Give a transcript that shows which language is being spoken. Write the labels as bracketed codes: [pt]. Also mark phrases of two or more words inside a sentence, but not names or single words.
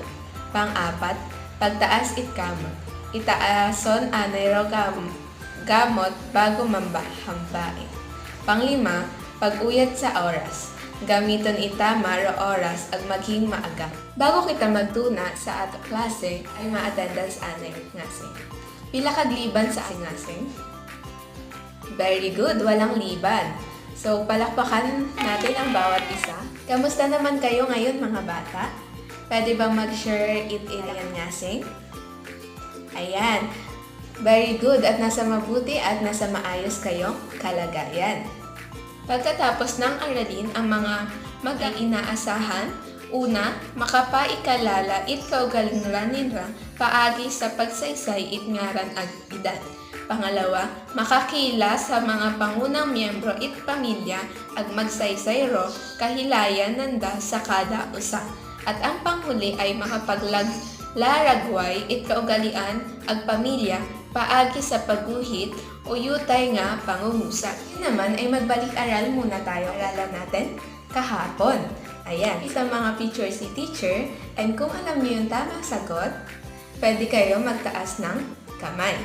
[akl] Pang-apat, pagtaas it kamot. Itaason anay ro gamot bago mambahambain. Panglima, pag-uyat sa oras. Gamiton itama ro oras ag maghing maaga. Bago kita magtuna sa ato klase ay ma-attendance anay ngasing. Pila kagliban sa ngasing? [en] Very good, [tl] walang liban. So palakpakan natin ang bawat isa. Kamusta naman kayo ngayon mga bata? Pwede bang mag-share [akl] it ilan ngasing? [tl] Ayan. [en] Very good [tl] at nasa mabuti at nasa maayos kayong kalagayan. Pagkatapos ng aralin ang mga mag-inaasahan, una, [akl] makapaikalala it kaugalingan nila paagi sa pagsaysay it ngaran ag edad. Pangalawa, makakila sa mga pangunang miyembro it pamilya ag magsaysay ro kahilayan nanda sa kada usa. [tl] At ang panghuli ay [akl] makapaglaragway it kaugalian ag pamilya paagi sa pagguhit o yutay nga pangungusap. [tl] Yun naman ay magbalik-aral muna tayo. Aralan natin kahapon. Ayan, isang mga picture si teacher and kung alam niyo yung tamang sagot, pwede kayo magtaas ng kamay.